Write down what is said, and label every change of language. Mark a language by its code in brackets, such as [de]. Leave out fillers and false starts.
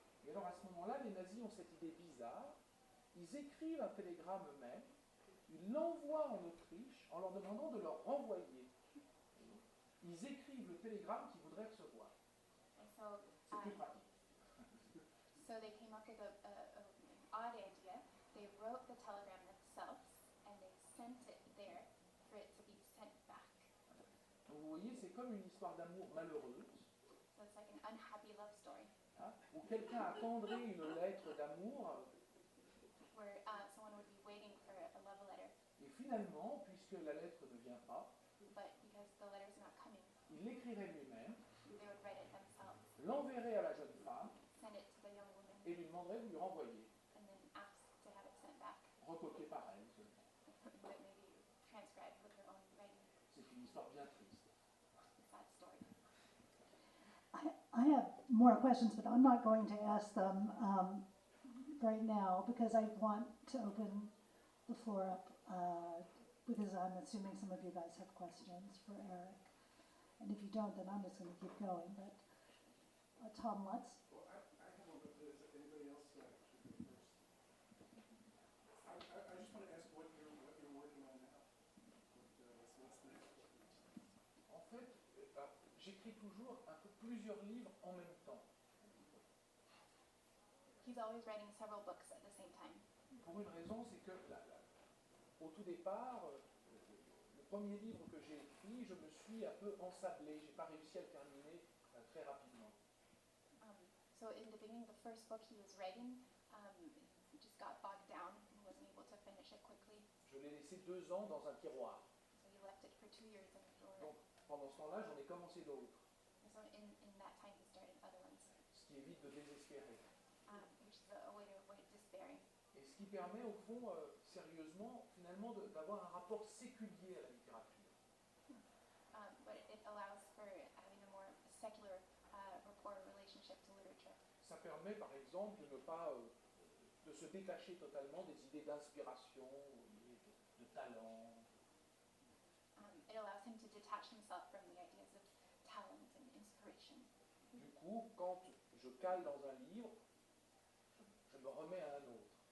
[fr] Et alors à ce moment-là, les nazis ont cette idée bizarre, ils écrivent un télégramme eux-mêmes, ils l'envoient en Autriche en leur demandant de leur renvoyer. Ils écrivent le télégramme qu'ils voudraient recevoir. [en] And so [fr] C'est plus pratique. [en] So they came up with an odd idea. They wrote the telegram themselves and they sent it there for it to be sent back. [fr] Donc vous voyez, c'est comme une histoire d'amour malheureuse, [en] So it's like an unhappy love story [fr] hein, où quelqu'un attendrait une lettre d'amour, [en] where someone would be waiting for a love letter, [fr] et finalement, puisque la lettre ne vient pas, [en] but because the letter's not coming, [fr] il l'écrirait lui-même, [en] they would write it themselves, [fr] l'enverrait à la jeune femme [en] send it to the young woman, [fr] et lui demanderait de lui renvoyer, [en] and then ask to have it sent back, [fr] recopié par elle seulement. [en] but maybe transcribed with her own writing. [fr] C'est une histoire bien triste. [en] It's a sad story. I have more questions, but I'm not going to ask them right now because I want to open the floor up because I'm assuming some of you guys have questions for Eric. And if you don't, then I'm just going to keep going. But Tom Lutz? Well, I have one, but does anybody else should go first? I just want to ask what you're working on now. What's next? [fr] En fait, j'écris toujours un peu plusieurs livres en même temps. [en] He's always writing several books at the same time. [fr] Pour une raison, c'est que au tout départ, le premier livre que j'ai écrit, je me suis un peu ensablé. Je n'ai pas réussi à le terminer très rapidement. [en] So in the beginning, the first book he was writing, he just got bogged down and wasn't able to finish it quickly. [fr] Je l'ai laissé 2 ans dans un tiroir. [en] So he left it for 2 years in a drawer. [fr] Donc, pendant ce temps-là, j'en ai commencé d'autres, [en] And so in that time, he started other ones, [fr] ce qui évite de désespérer. [en] which is a way to avoid despairing. [fr] Et ce qui permet, au fond, sérieusement, finalement, d'avoir un rapport séculier à la littérature. [en] But it allows for having a more secular rapport relationship to literature. [fr] Ça permet, par exemple, de ne pas de se détacher totalement des idées d'inspiration, de talent. [en] It allows him to detach himself from the ideas of talent and inspiration. [fr] Du coup, quand je cale dans un livre, je me remets à un autre.